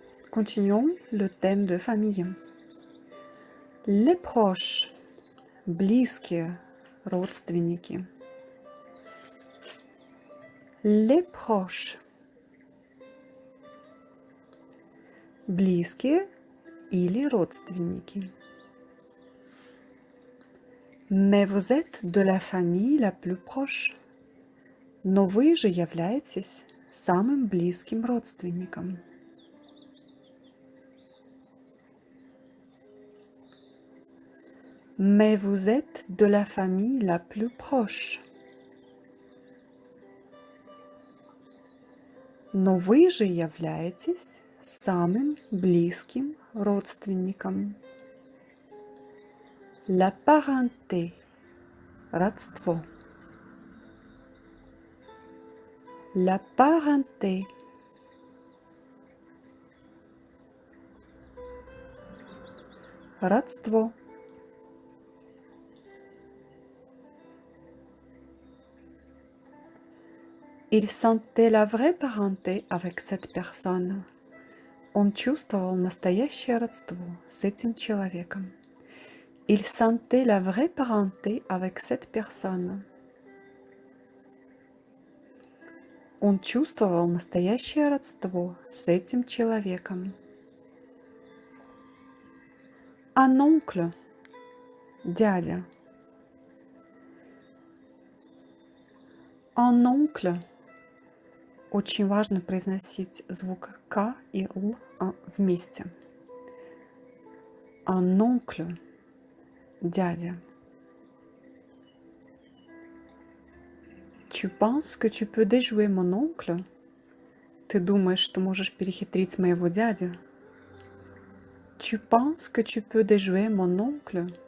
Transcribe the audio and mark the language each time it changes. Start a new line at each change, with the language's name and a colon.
French: Continuons le thème de famille. Les proches,
Russian: близкие, родственники.
French: Les proches,
Russian: близкие или родственники.
French: Mais vous êtes de la famille la plus proche.
Russian: Но вы же являетесь самым близким родственником.
French: Mais vous êtes de la famille la plus proche.
Russian: Но вы же являетесь самым близким родственником.
French: La parenté –
Russian: родство.
French: La parenté –
Russian: родство.
French: Il sentait la vraie parenté avec cette personne.
Russian: Он чувствовал настоящее родство с этим человеком.
French: Il sentait la vraie parenté avec cette personne.
Russian: Он чувствовал настоящее родство с этим человеком.
French: Un oncle –
Russian: дядя.
French: Un oncle
Russian: – очень важно произносить звук «к» и «л» вместе.
French: Un oncle –
Russian: дядя.
French: Tu penses que tu peux déjouer mon oncle?
Russian: Ты думаешь, что можешь перехитрить моего дядю?
French: Tu penses que tu peux déjouer mon oncle?